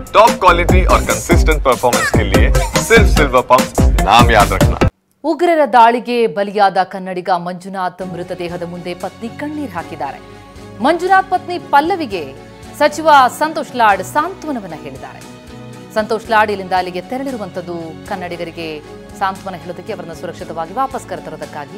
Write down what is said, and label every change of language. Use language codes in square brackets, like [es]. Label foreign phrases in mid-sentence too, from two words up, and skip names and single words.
[en] top quality [hi] और [en] consistent performance [hi] के लिए सिर्फ सिल्वर पंप नाम याद रखना। [kn] ಉಗ್ರರ ದಾಳಿಗೆ ಬಲಿಯಾದ ಕನ್ನಡಿಗ ಮಂಜುನಾಥ್ ಮೃತದೇಹದ ಮುಂದೆ ಪತ್ನಿ ಕಣ್ಣೀರು ಹಾಕಿದ್ದಾರೆ. ಮಂಜುನಾಥ್ ಪತ್ನಿ ಪಲ್ಲವಿಗೆ ಸಚಿವ ಸಂತೋಷ್ ಲಾಡ್ ಸಾಂತ್ವನವನ್ನ ಹೇಳಿದ್ದಾರೆ. ಸಂತೋಷ್ ಲಾಡ್ ಇಲ್ಲಿಂದ ಅಲ್ಲಿಗೆ ತೆರಳಿರುವಂತದ್ದು ಕನ್ನಡಿಗರಿಗೆ ಸಾಂತ್ವನ ಹೇಳೋದಕ್ಕೆ, ಅವರನ್ನು ಸುರಕ್ಷಿತವಾಗಿ ವಾಪಸ್ ಕರೆತರೋದಕ್ಕಾಗಿ.